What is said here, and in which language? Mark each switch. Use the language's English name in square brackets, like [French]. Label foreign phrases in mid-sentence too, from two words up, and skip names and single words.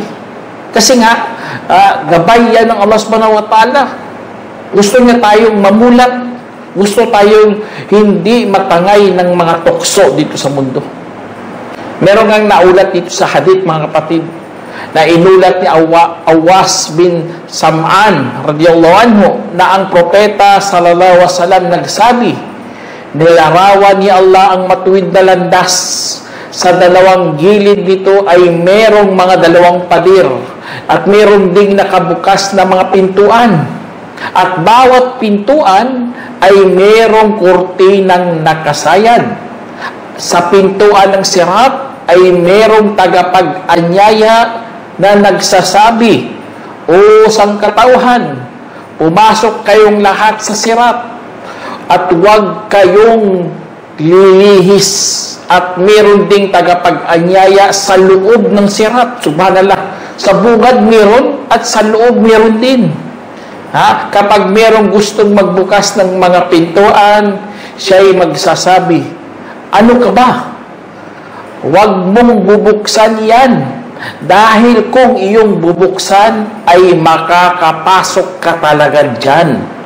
[Filipino] Kasi nga, gabay yan ng [Arabic] الله سبحانه وتعالى. [Filipino] Gusto niya tayong mamulat. Gusto tayong hindi matangay ng mga tukso dito sa mundo. Meron ngang naulat dito sa hadith, mga kapatid, na inulat ni Awas bin Sam'an [Arabic] رضي الله عنه [Filipino] na ang propeta [Arabic] صلى الله عليه وسلم [Filipino] nagsabi, nilarawan ni Allah ang matuwid na landas. Sa dalawang gilid nito ay merong mga dalawang pader at merong ding nakabukas na mga pintuan. At bawat pintuan ay merong kurtinang nakasayad. Sa pintuan ng sirat ay merong tagapag-anyaya na nagsasabi, O sangkatauhan, pumasok kayong lahat sa sirat at huwag kayong lilihis at meron ding tagapag-anyaya sa loob ng sirat. [Arabic] سبحان الله. [Filipino] Sa bungad meron at sa loob meron din. Kapag merong gustong magbukas ng mga pintuan, siya'y magsasabi, ano ka ba? Huwag mong bubuksan yan. Dahil kung iyong bubuksan, ay makakapasok ka talaga dyan.